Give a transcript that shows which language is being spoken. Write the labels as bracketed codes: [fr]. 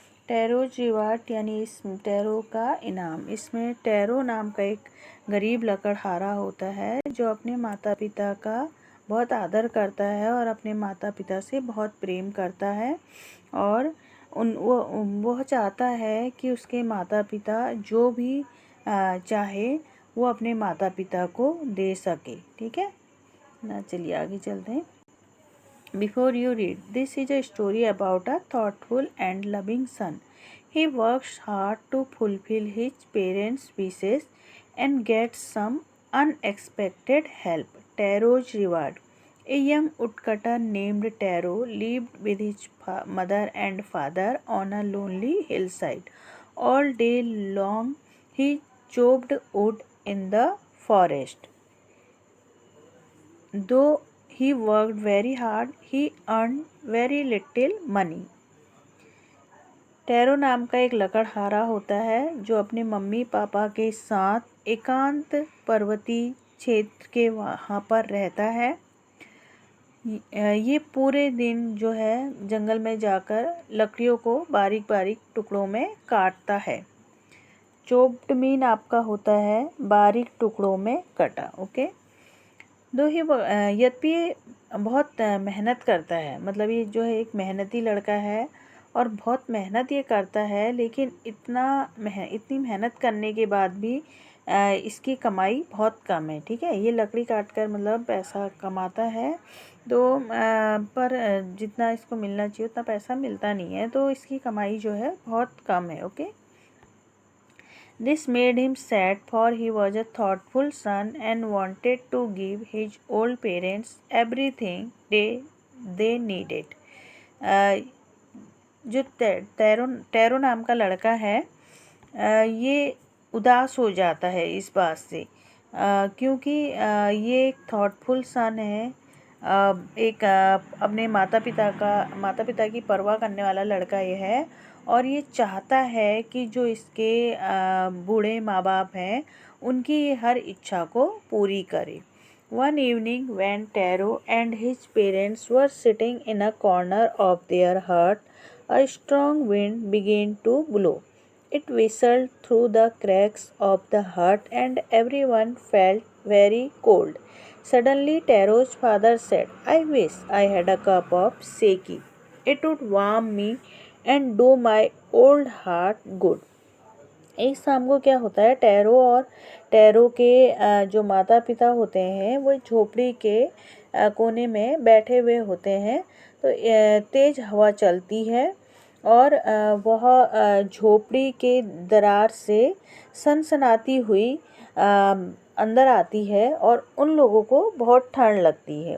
[hi] Taro's reward यानी इस tarot का इनाम। इसमें टैरो नाम का एक गरीब लकड़हारा होता है जो अपने माता पिता का बहुत आदर करता है और अपने माता पिता से बहुत प्रेम करता है और वह चाहता है कि उसके माता पिता जो भी चाहे वो अपने माता पिता को दे सके। ठीक है ना, चलिए आगे चलते हैं। [en] Before you read, this is a story about a thoughtful and loving son. He works hard to fulfill his parents' wishes and gets some unexpected help. Taro's reward. A young woodcutter named Taro lived with his mother and father on a lonely hillside. All day long he chopped wood in the forest. Though he worked very hard, he earned very little money. [hi] Tarot नाम का एक लकड़हारा होता है जो अपने mummy papa के साथ एकांत पर्वतीय क्षेत्र के वहाँ पर रहता है। ये पूरे दिन जो है जंगल में जाकर लकड़ियों को बारीक बारीक टुकड़ों में काटता है। चॉप्ड मीन आपका होता है बारीक टुकड़ों में कटा। ओके, यद्यपि बहुत मेहनत करता है, मतलब ये जो है एक मेहनती लड़का है और बहुत मेहनत ये करता है, लेकिन इतनी मेहनत करने के बाद भी इसकी कमाई बहुत कम है। ठीक है, ये लकड़ी काट कर मतलब पैसा कमाता है तो पर जितना इसको मिलना चाहिए उतना पैसा मिलता नहीं है, तो इसकी कमाई जो है बहुत कम है। [en] Okay, This made him sad, for he was a thoughtful son and wanted to give his old parents everything they needed. [hi] जो टैरो नाम का लड़का है ये उदास हो जाता है इस बात से, क्योंकि ये एक थॉटफुल सन है, एक अपने माता पिता की परवाह करने वाला लड़का ये है और ये चाहता है कि जो इसके बूढ़े माँ बाप हैं उनकी हर इच्छा को पूरी करे। [en] One evening when Taro and his parents were sitting in a corner of their hut, a strong wind began to blow. It whistled through the cracks of the hut and everyone felt very cold. Suddenly Taro's father said, "I wish I had a cup of sake. It would warm me and do my old heart good." [hi] एक शाम को क्या होता है, tarot के जो माता पिता होते हैं वो झोपड़ी के कोने में बैठे हुए होते हैं। तो तेज़ हवा चलती है और वह झोपड़ी के दरार से सनसनाती हुई अंदर आती है और उन लोगों को बहुत ठंड लगती है।